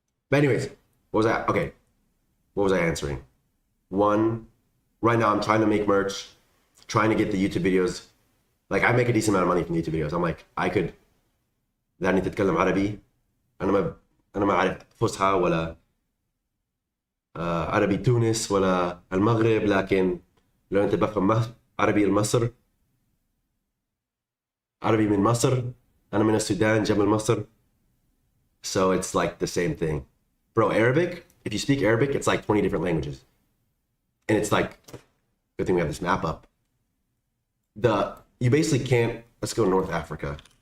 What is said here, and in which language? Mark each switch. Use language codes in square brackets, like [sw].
[en] But anyways, what was I answering? One, right now I'm trying to make merch, trying to get the YouTube videos. Like I make a decent amount of money from YouTube videos. I'm like, [ar] دعني تتكلم عربي. أنا ما أعرف فصحى ولا عربي تونس ولا المغرب، لكن لو أنت بفهم عربي مصر، عربي من مصر، أنا من السودان جنب مصر. [en] So it's like the same thing. Bro, Arabic, if you speak Arabic, it's like 20 different languages. And it's like, good thing we have this map up. You basically can't, let's go North Africa.